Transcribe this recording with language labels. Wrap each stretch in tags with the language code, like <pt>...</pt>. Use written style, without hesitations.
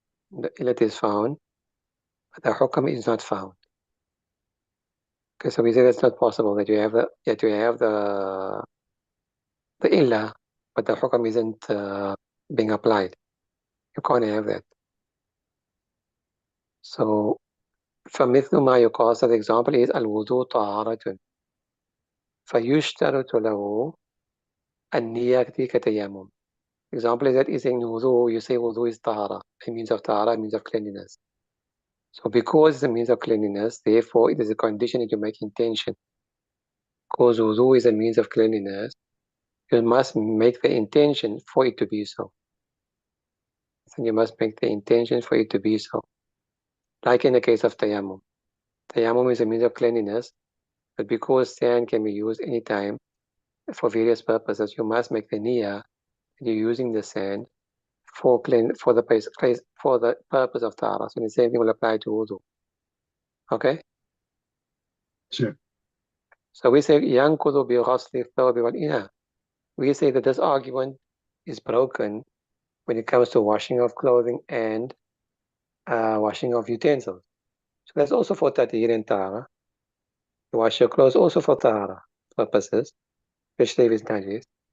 <en>The illat is found, but the hukam is not found. Okay, so we say that's not possible, that you have the illah, but the hukam isn't being applied. You can't have that. So</en> <ar>فمثل ما يقال,</ar> <en>so the example is</en> <ar>الوضوء طهارة فيشترط له النية كتيمم.</ar> <en>Example is that is saying wudu, you say wudu is tahara, a means of tahara, a means of cleanliness. So because it's a means of cleanliness, therefore it is a condition that you make intention. Because wudu is a means of cleanliness, you must make the intention for it to be so. So you must make the intention for it to be so. Like in the case of tayammum. Tayammum is a means of cleanliness, but because sand can be used anytime for various purposes, you must make the niyyah that you're using the sand for the purpose of tahara. So the same thing will apply to wudu. Okay? Sure. So we say</en> <ar>ينقض بغسل الثوب والإناء.</ar> <en>We say that this argument is broken when it comes to washing of clothing and washing of utensils. So that's also for tatir and tahara. You wash your clothes also for tahara purposes, especially if it's najis.</en>